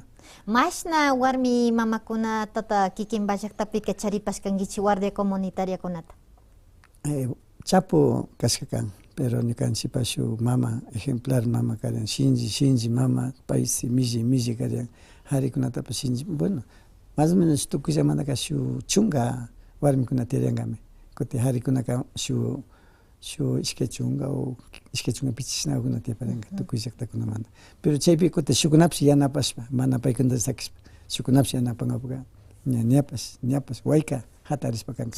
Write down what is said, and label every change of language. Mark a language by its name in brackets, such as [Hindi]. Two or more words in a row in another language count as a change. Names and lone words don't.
[Quechua] Mashna warmi mamakuna tata kikinpa llaktapika charipashkankichik guardia comunitariakunata. Chapo kashkakan, pero ñukanchikpa shuk mama, ejemplar mama karan, shinji mama, paisi, milli karan, harikunatapas shinji, [Spanish] bueno, más o menos [Quechua] tukuyllamanaka shuk chunga warmikuna tiyarinkami, kutin harikunaka shuk ishkay chunga o ishkay chunga pichishnakunata tiyaparinka tukuy llaktakunamanta. Pero chaypi kutin shukunapish yanapashpa, mana paykunata sakishpa, shukunapish yanapankapuka, ñapas wayka hatarishpa kanka.